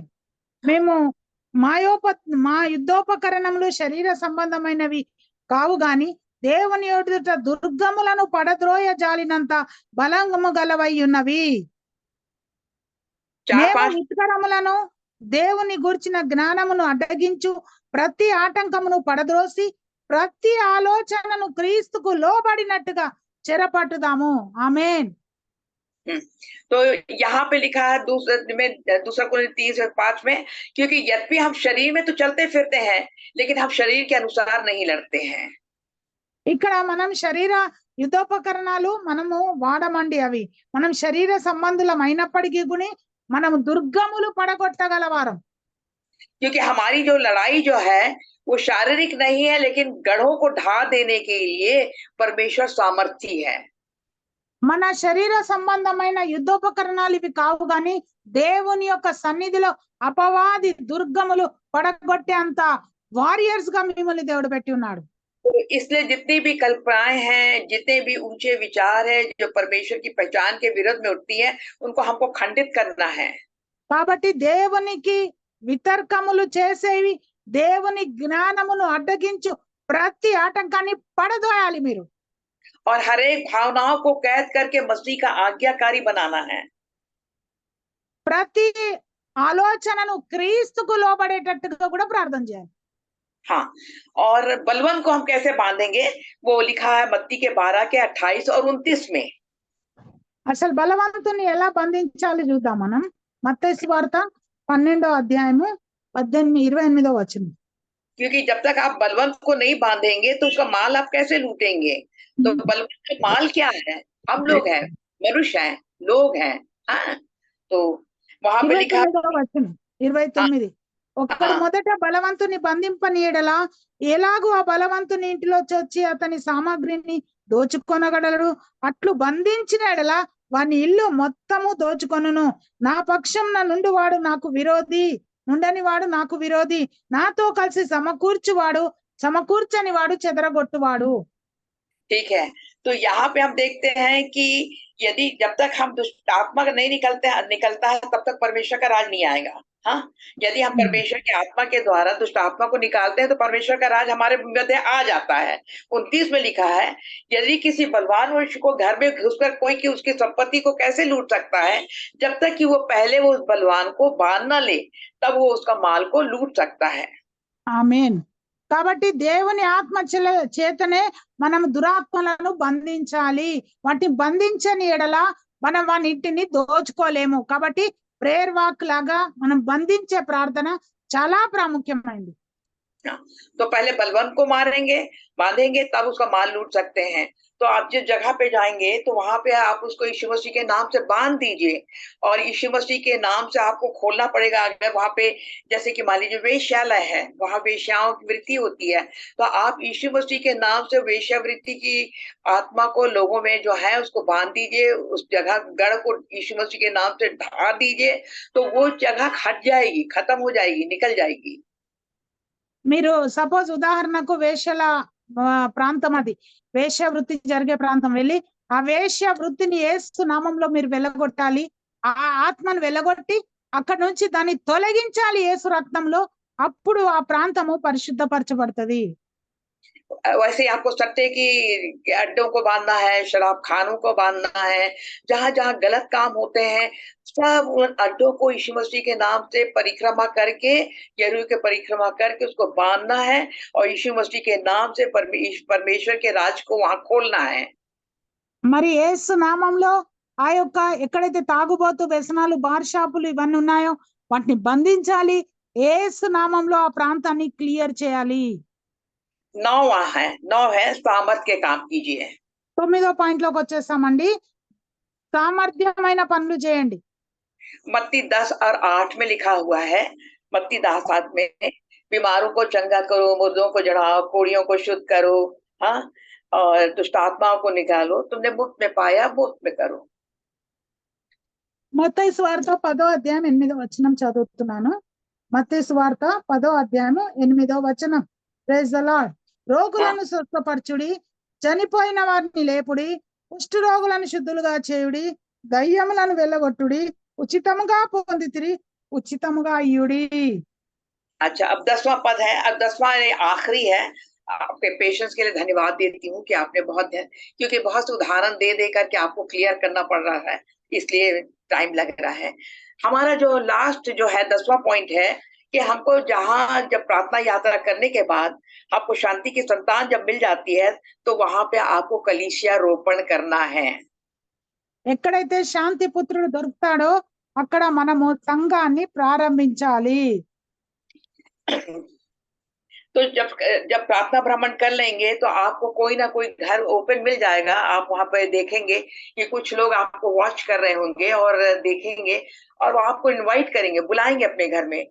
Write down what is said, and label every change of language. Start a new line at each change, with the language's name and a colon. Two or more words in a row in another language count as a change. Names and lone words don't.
Telugu: మేము మా యుద్ధోపకరణములు శరీర సంబంధమైనవి కావు గాని దేవుని ఎదుట దుర్గములను పడద్రోయ జాలినంత బలము గలవై ఉన్నవి. మేము ఉత్కరములను దేవుని గూర్చిన జ్ఞానమును అడ్డగించు ప్రతి ఆటంకమును పడద్రోసి ప్రతి ఆలోచనను క్రీస్తుకు లోబడినట్టుగా చెరపట్టుదాము. ఆమేన్.
Hindi: तो यहाँ पे लिखा है दूसरा कुरिन्थी 3:5 में, क्योंकि यद्यपि हम शरीर में तो चलते फिरते हैं लेकिन हम शरीर के अनुसार नहीं लड़ते हैं।
Telugu: ఇక్కడ మనం శరీర యుద్ధోపకరణాలు మనము వాడమండి. అవి మనం శరీర సంబంధులమైనప్పటికీ కూడా మనం దుర్గములు పడగొట్టగలవారం.
Hindi: क्योंकि हमारी जो लड़ाई जो है वो शारीरिक नहीं है, लेकिन गढ़ों को ढा देने के लिए परमेश्वर सामर्थी है।
Telugu: మన శరీర సంబంధమైన యుద్ధోపకరణాలు ఇవి కావు గాని దేవుని యొక్క సన్నిధిలో అపవాది దుర్గములు పడగొట్టే అంత వారియర్స్ గా మిమ్మల్ని దేవుడు పెట్టి ఉన్నాడు.
Hindi: तो इसलिए जितनी भी कल्पनाएं हैं, जितने भी ऊंचे विचार है जो परमेश्वर की पहचान के विरोध में उठती है, उनको हमको खंडित करना है।
Telugu: కాబట్టి దేవునికి వితర్కములు చేసేవి, దేవుని జ్ఞానమును అడ్డగించు ప్రతి ఆటంకాన్ని పడదోయాలి మీరు.
Hindi: और हर एक भावनाओं को कैद करके मसीह का आज्ञाकारी बनाना है।
Telugu: ప్రతి ఆలోచనను క్రీస్తుకు లోబడేటట్టుగా కూడా ప్రార్థన చేయాలి.
Hindi: हाँ, और बलवन को हम कैसे बांधेंगे, वो लिखा है मत्ती के 12 के 28 और 29 में।
Telugu: అసలు బలవంతుని ఎలా బంధించాలి చూద్దాం మనం. మత్తయి సువార్త 12వ అధ్యాయము 28వ వచనం.
Hindi: क्योंकि जब तक आप बलवंत को नहीं बांधेंगे तो उसका माल आप कैसे लूटेंगे। तो बलवंत का माल क्या है, हम लोग हैं, मनुष्य हैं, लोग हैं। हाँ, तो वहां पे लिखा
Telugu: 29 ఒక్కడు మొదట బలవంతుని బంధింపనీయడలా ఎలాగూ ఆ బలవంతుని ఇంటిలో వచ్చి అతని సామాగ్రిని దోచుకొనగలడు. అట్లు బంధించిన ఎడలా వాని ఇల్లు మొత్తము దోచుకొనును. నా పక్షం నుండి వాడు నాకు విరోధి, ఉండని వాడు నాకు విరోధి. నాతో కలిసి సమకూర్చువాడు సమకూర్చని వాడు చెదరగొట్టువాడు.
Hindi: ठीक है, तो यहाँ पे हम देखते हैं कि यदि जब तक हम दुष्ट आत्मा का नहीं निकलता है तब तक परमेश्वर का राज नहीं आएगा। हाँ, यदि हम परमेश्वर की आत्मा के द्वारा दुष्ट आत्मा को निकालते हैं तो परमेश्वर का राज हमारे मध्य आ जाता है। 29 में लिखा है, यदि किसी बलवान मनुष्य को घर में घुसकर कोई की उसकी संपत्ति को कैसे लूट सकता है, जब तक कि वो पहले वो उस बलवान को बांध न ले तब वो उसका माल को लूट सकता है।
Telugu: ఆమేన్. కాబట్టి దేవుని ఆత్మ చేతనే మనం దురాత్మలను బంధించాలి. వాటిని బంధించని ఎడల మనం వాటిని దోచుకోలేము. కాబట్టి
English: prayer walk
Telugu: లాగా మనం బంధించే ప్రార్థన చాలా ప్రాముఖ్యమైనది.
Hindi: हाँ, तो पहले बलवंत को मारेंगे, बांधेंगे, तब उसका माल लूट सकते हैं। तो आप जिस जगह पे जाएंगे तो वहां पे आप उसको यीशु मसीह के नाम से बांध दीजिए, और यीशु मसीह के नाम से आपको खोलना पड़ेगा। अगर वहां पे जैसे कि मान लीजिए वेश्यालय है, वहां वेश्याओं की वृत्ति होती है, तो आप यीशु मसीह के नाम से वेश्यावृत्ति की आत्मा को लोगों में जो है उसको बांध दीजिए, उस जगह गढ़ को यीशु मसीह के नाम से ढा दीजिए, तो वो जगह हट जाएगी, खत्म हो जाएगी, निकल जाएगी।
Telugu: మీరు సపోజ్ ఉదాహరణకు వేశ్యల ప్రాంతం, అది వేశ్య వృత్తి జరిగే ప్రాంతం, వెళ్ళి ఆ వేశ్య వృత్తిని యేసు నామంలో మీరు వెళ్ళగొట్టాలి. ఆ ఆత్మను వెళ్ళగొట్టి అక్కడి నుంచి దాన్ని తొలగించాలి యేసు రక్తంలో. అప్పుడు ఆ ప్రాంతము పరిశుద్ధపరచబడుతుంది. वैसे ही आपको सट्टे की अड्डों को बांधना है, शराब खानों को बांधना है, जहां जहां गलत काम होते हैं, सब उन अड्डों को यीशु मसीह के नाम से परिक्रमा करके, यरूशलेम के परिक्रमा करके उसको बांधना है, और यीशु मसीह के नाम से परमेश्वर के राज को वहां खोलना है। మరి యేసు నామంలో ఆ యొక్క ఎక్కడైతే తాగుబోతు వ్యసనాలు, బార్ షాపులు ఇవన్నీ ఉన్నాయో వాటిని బంధించాలి. యేసు నామంలో ఆ ప్రాంతాన్ని క్లియర్ చేయాలి.
Hindi: 9 है सामर्थ के काम कीजिए।
Telugu: 9వ పాయింట్ లోకి వచ్చేసామండి. సామర్థ్యమైన పనులు చేయండి.
Hindi: मत्ती 10 और 8 में लिखा हुआ है, मत्ती 10:7 में, बीमारों को चंगा करो, मुर्दों को जड़ाओ, कोढ़ियों को शुद्ध करो, हाँ, और दुष्ट आत्माओं को निकालो, तुमने मुफ्त में पाया, मुफ्त में करो।
Telugu: మత్తయి సువార్త 10వ అధ్యాయం 8వ వచనం చదువుతున్నాను. మత్తయి సువార్త 10వ అధ్యాయం 8వ వచనం.
English: Praise the Lord.
Telugu: రోగులను స్వస్థపరచుడి, చనిపోయిన వారిని లేపుడి, కుష్టు రోగులను శుద్ధులుగా చేయుడి, దయ్యములను వెళ్ళగొట్టుడి, ఉచితముగా పొందితిరి, ఉచితముగా ఇయ్యుడి.
Hindi: अच्छा, अब 10वां पद है। अब 10वां आखिरी है। आपके पेशेंस के लिए धन्यवाद देती हूँ कि आपने क्योंकि बहुत से उदाहरण दे दे करके आपको क्लियर करना पड़ रहा है, इसलिए टाइम लग रहा है। हमारा जो लास्ट जो है 10वां पॉइंट है कि हमको जहां जब प्रार्थना यात्रा करने के बाद आपको शांति की संतान जब मिल जाती है, तो वहां पे आपको कलीसिया रोपण करना है।
Telugu: ఎక్కడైతే శాంతి పుత్రుడు దొరుకుతాడో అక్కడ మనము సంఘాన్ని ప్రారంభించాలి.
Hindi: तो जब प्रार्थना भ्रमण कर लेंगे तो आपको कोई ना कोई घर ओपन मिल जाएगा। आप वहां पर देखेंगे कि कुछ लोग आपको वॉच कर रहे होंगे और देखेंगे, और वो आपको इनवाइट करेंगे, बुलाएंगे अपने घर में।